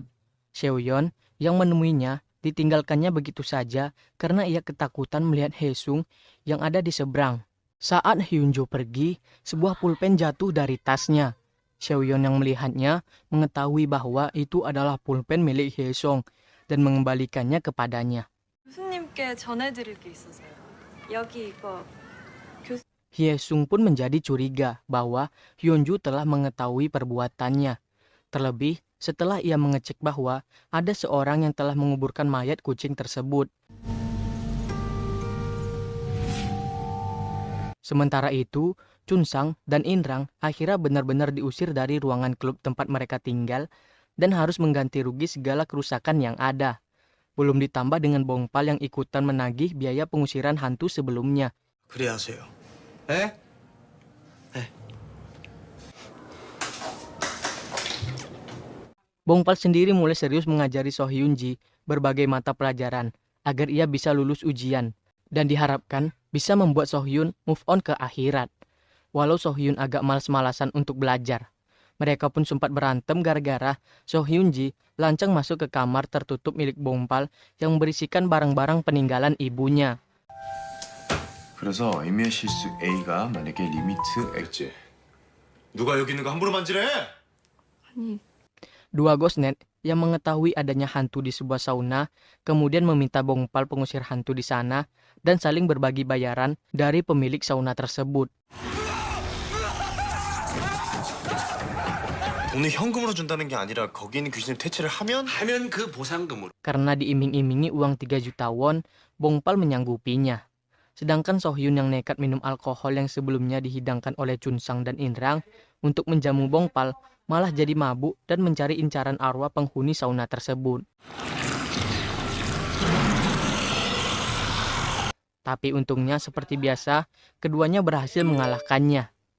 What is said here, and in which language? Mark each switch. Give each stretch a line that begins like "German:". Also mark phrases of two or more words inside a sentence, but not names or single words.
Indonesian: Seoyeon yang menemuinya ditinggalkannya begitu saja karena ia ketakutan melihat Hye-sung yang ada di seberang. Saat Hyunju pergi, sebuah pulpen jatuh dari tasnya. Seoyeon yang melihatnya mengetahui bahwa itu adalah pulpen milik Hye-sung dan mengembalikannya kepadanya.
Korean: 교수님께 전해드릴 게 있어서요. 여기 이거
Indonesian: Hye-sung pun menjadi curiga bahwa Hyunju telah mengetahui perbuatannya. Terlebih setelah ia mengecek bahwa ada seorang yang telah menguburkan mayat kucing tersebut. Sementara itu, Chunsang dan Inrang akhirnya benar-benar diusir dari ruangan klub tempat mereka tinggal dan harus mengganti rugi segala kerusakan yang ada. Belum ditambah dengan Bongpal yang ikutan menagih biaya pengusiran hantu sebelumnya.
Korean: 그래 하세요. 에?
Indonesian: Bongpal sendiri mulai serius mengajari So Hyunji berbagai mata pelajaran agar ia bisa lulus ujian dan diharapkan bisa membuat So Hyun
English: move on
Indonesian: ke akhirat. Walau So Hyun agak malas-malasan untuk belajar. Mereka pun sempat berantem gara-gara So Hyunji lancang masuk ke kamar tertutup milik Bongpal yang berisikan barang-barang peninggalan ibunya.
Korean: 그래서 임의의 실수 A가 만약에 리미트 X 누가 여기 있는 거 함부로 만지래? 아니
Indonesian: Dua Ghostnet yang mengetahui adanya hantu di sebuah sauna kemudian meminta Bongpal pengusir hantu di sana dan saling berbagi bayaran dari pemilik sauna tersebut.
Korean: 돈을 현금으로 준다는 게 아니라 거기 있는 귀신을 퇴치를 하면 그 보상금으로.
Indonesian: Karena diiming-imingi uang 3 juta won, Bongpal menyanggupinya. Sedangkan So Hyun yang nekat minum alkohol yang sebelumnya dihidangkan oleh Chunsang dan Inrang untuk menjamu Bongpal malah jadi mabuk dan mencari incaran arwah penghuni sauna tersebut. Tapi untungnya seperti biasa, keduanya berhasil mengalahkannya.